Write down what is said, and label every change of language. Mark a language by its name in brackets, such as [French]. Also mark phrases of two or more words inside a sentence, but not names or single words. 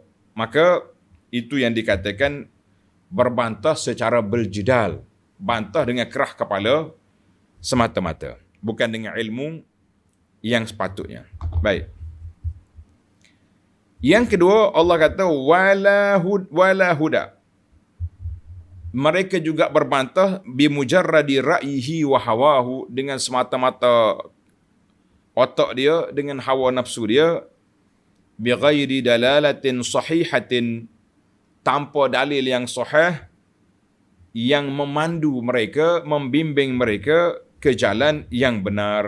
[Malay] Maka itu yang dikatakan berbantah secara beljidal. Bantah dengan kerah kepala semata-mata. Bukan dengan ilmu yang sepatutnya. Baik. Yang kedua, Allah kata [Arabic] ولا هدى. [Malay] Mereka juga berbantah [Arabic] بمجرد رأيه وهواه, [Malay] dengan semata-mata otak dia, dengan hawa nafsu dia, [Arabic] بغير دلالة صحيحة, [Malay] tanpa dalil yang sahih yang memandu mereka, membimbing mereka ke jalan yang benar.